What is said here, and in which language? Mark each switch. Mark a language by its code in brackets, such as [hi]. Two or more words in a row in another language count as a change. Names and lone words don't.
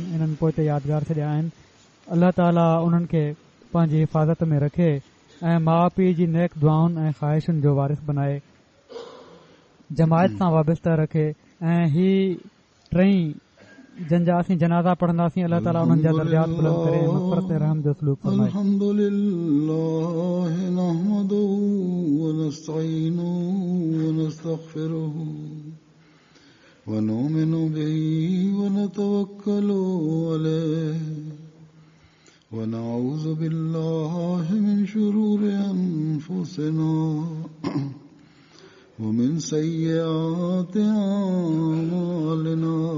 [sd] हिननि पोइ ते यादगार छॾिया आहिनि। अल्लाह ताला उन्हनि खे पंहिंजी हिफ़ाज़त में रखे ऐं माउ पीउ जी नेक दुआउनि ऐं ख़्वाहिशुनि जो वारिस बनाए, जमायत सां वाबस्ता रखे। ऐं ही टई जंहिंजा असीं जनाज़ा पढ़ंदासीं, अल्लाह ताला उन्हनि जा दर्जात बुलंद करे ऐं मग़फ़िरत ऐं रहम जो सलूक फरमाए। [ar] الحمد لله نحمده ونستعينه ونستغفره ونؤمن به ونتوكل عليه ونعوذ بالله من شرور أنفسنا ومن سيئات أعمالنا.